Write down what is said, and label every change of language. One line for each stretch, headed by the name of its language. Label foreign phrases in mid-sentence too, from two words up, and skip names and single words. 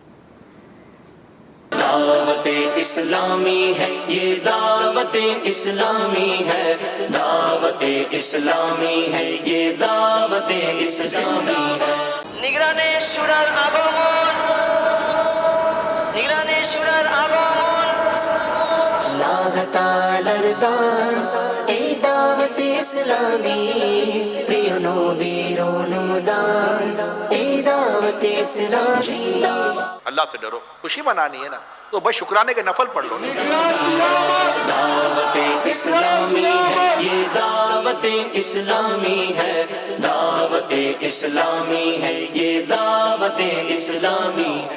Urdu: دعوت اسلامی ہے یہ، دعوت اسلامی ہے، دعوت اسلامی ہے یہ، دعوت اسلامی ہے۔
Bangla: نگران شورار আগমন، نگران شورار আগমন، আল্লাহ তাআলার দান এই দাওয়াত ইসলামী, প্রিয় নবীর অনুদান এই দাওয়াত ইসলামী।
Urdu: اللہ سے ڈرو، خوشی منانی ہے نا تو بس شکرانے کے نفل پڑھ لو۔ دعوت اسلامی ہے یہ، دعوت اسلامی ہے، دعوت اسلامی ہے یہ، دعوت اسلامی ہے۔